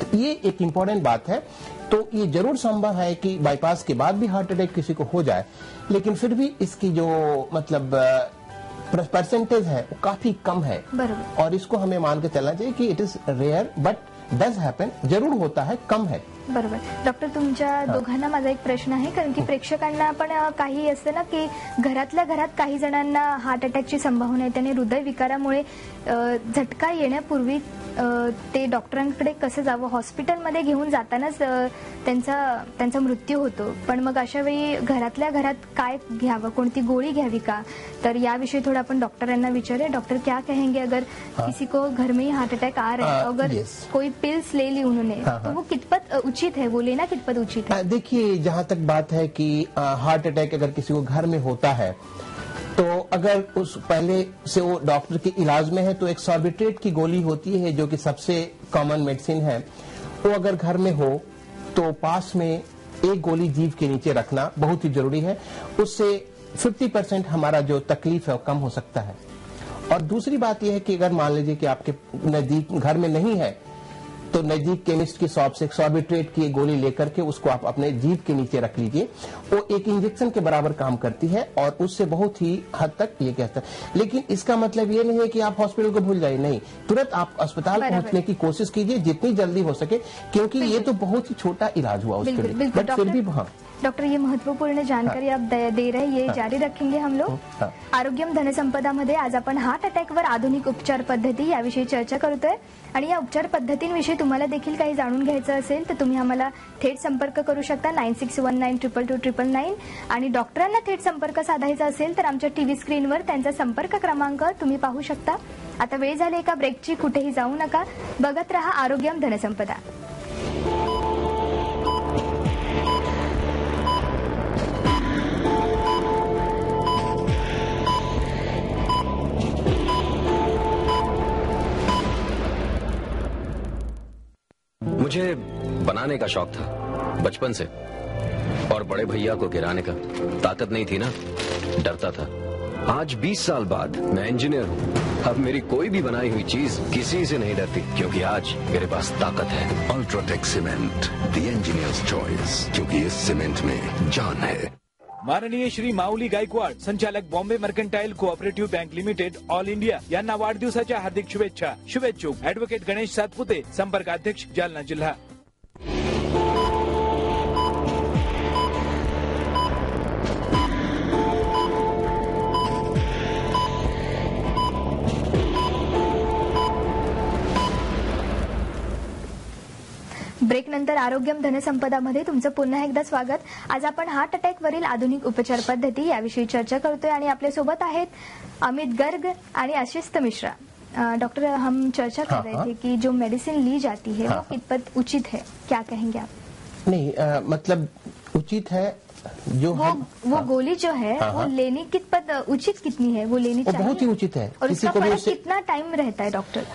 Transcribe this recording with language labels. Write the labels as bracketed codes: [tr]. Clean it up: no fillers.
[hi] तो ये एक इम्पोर्टेंट बात है. तो ये जरूर संभव है कि बाईपास के बाद भी हार्ट अटैक किसी को हो जाए, लेकिन फिर भी इसकी जो मतलब परसेंटेज है वो काफी कम है. [mr] बरोबर. [hi] और इसको हमें मान के चलना चाहिए कि [en] it is rare but does happen, [hi] जरूर होता है, कम है. [mr] बरोबर. डॉक्टर, तुमच्या दोघांना माझा एक प्रश्न आहे, कारण की प्रेक्षकांना पण काही असते ना की घरातल्या घरात काही जणांना हार्ट अटॅकची संभावना आहे. त्याने हृदयविकारामुळे झटका येण्यापूर्वी ते डॉक्टरांकडे कसं जावं, हॉस्पिटलमध्ये घेऊन जातानाच त्यांचा मृत्यू होतो. पण मग अशा वेळी घरातल्या घरात काय घ्यावं, कोणती गोळी घ्यावी का, तर याविषयी थोड़ा आपण डॉक्टरांना विचारे. [hi] डॉक्टर क्या कहेंगे अगर किसी को घर में ही हार्ट अटैक आ रहा है, अगर कोई पिल्स ले ली उन्होंने, तो वो कितपत उचित है, वो लेना कितपत उचित है? देखिए, जहाँ तक बात है कि हार्ट अटैक अगर किसी को घर में होता है, तो अगर उस पहले से वो डॉक्टर के इलाज में है तो एक सॉर्बिट्रेट की गोली होती है जो कि सबसे कॉमन मेडिसिन है. वो अगर घर में हो तो पास में एक गोली जीभ के नीचे रखना बहुत ही जरूरी है. उससे 50% हमारा जो तकलीफ है वो कम हो सकता है. और दूसरी बात यह है कि अगर मान लीजिए कि आपके नजदीक घर में नहीं है तो नजदीक केमिस्ट की शॉप से सॉर्बिट्रेट की गोली लेकर के उसको आप अपने जीभ के नीचे रख लीजिए. वो एक इंजेक्शन के बराबर काम करती है और उससे बहुत ही हद तक ये कहता है. लेकिन इसका मतलब ये नहीं है कि आप हॉस्पिटल को भूल जाइए, नहीं, तुरंत आप अस्पताल पहुंचने की कोशिश कीजिए जितनी जल्दी हो सके, क्योंकि ये तो बहुत ही छोटा इलाज हुआ उसके लिए, बट फिर भी. हाँ डॉक्टर, ये महत्वपूर्ण जानकारी आप दे रहे हैं, ये जारी रखेंगे हम लोग. [mr] आरोग्यम धनसंपदा मध्ये आज आपण हार्ट अटॅकवर आधुनिक उपचार पद्धती याविषयी चर्चा करतोय. आणि या उपचार पद्धतींविषयी तुम्हाला देखील काही जाणून घ्यायचं असेल तर तुम्ही आम्हाला थेट संपर्क करू शकता 9619222299. आणि डॉक्टरांना थेट संपर्क साधायचा असेल तर आमच्या टीव्ही स्क्रीनवर त्यांचा संपर्क क्रमांक तुम्ही पाहू शकता. आता वेळ झाली एका ब्रेकची, कुठेही जाऊ नका, बघत रहा आरोग्यम धनसंपदा. [hi] मुझे बनाने का शौक था बचपन से, और बड़े भैया को गिराने का. ताकत नहीं थी ना, डरता था. आज 20 साल बाद मैं इंजीनियर हूँ. अब मेरी कोई भी बनाई हुई चीज किसी से नहीं डरती, क्योंकि आज मेरे पास ताकत है. UltraTech cement, the engineers choice, क्योंकि इस सीमेंट में जान है. [mr] माननीय श्री माऊली गायकवाड, संचालक Bombay mercantile cooperative bank limited all India यांना वाढदिवसाच्या हार्दिक शुभेच्छा. शुभेच्छुक ॲडव्होकेट गणेश सातपुते, संपर्क अध्यक्ष, जालना जिल्हा. ब्रेक नंतर आरोग्यम धनसंपदामध्ये तुमचं पुन्हा एकदा स्वागत. आज आपण हार्ट अटॅक वरील आधुनिक उपचार पद्धती याविषयी चर्चा करतोय आणि आपल्या सोबत आहेत अमित गर्ग आणि आशिष मिश्रा. [hi] डॉक्टर, हम चर्चा कर रहे थे कि जो मेडिसिन ली जाती है वो कितपत उचित है, क्या कहेंगे आप? नहीं, मतलब उचित है जो वो गोली जो है वो लेनी कितपत उचित कितनी है, वो लेनी चाहिए? बहुत ही उचित है. और उसका फर्क कितना टाइम रहता है डॉक्टर?